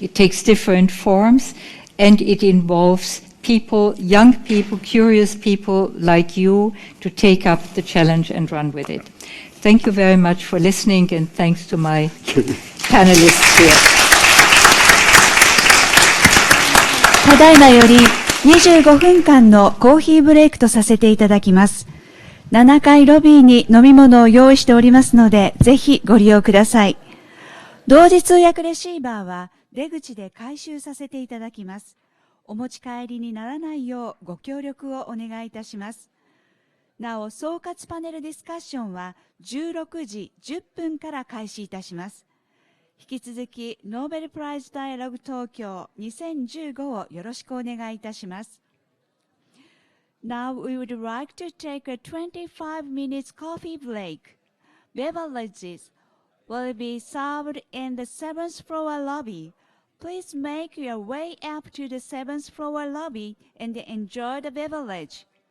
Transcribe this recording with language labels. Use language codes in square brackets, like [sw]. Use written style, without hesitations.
[en] It takes different forms, and it involves people, young people, curious people like you, to take up the challenge and run with it. Thank you very much for listening, and thanks to my panelists here. [ja] ただいまより25分間のコーヒーブレイクとさせていただきます。 7階ロビーに飲み物を用意しておりますので、ぜひご利用ください。同時通訳レシーバーは出口で回収させていただきます。お持ち帰りにならないようご協力をお願いいたします。なお、総括パネルディスカッションは16時10分から開始いたします。引き続き、ノーベルプライズダイアログ東京2015をよろしくお願いいたします。 [en] Now we would like to take a 25 minutes coffee break. Beverages will be served in the 7th floor lobby. Please make your way up to the 7th floor lobby and enjoy the beverage.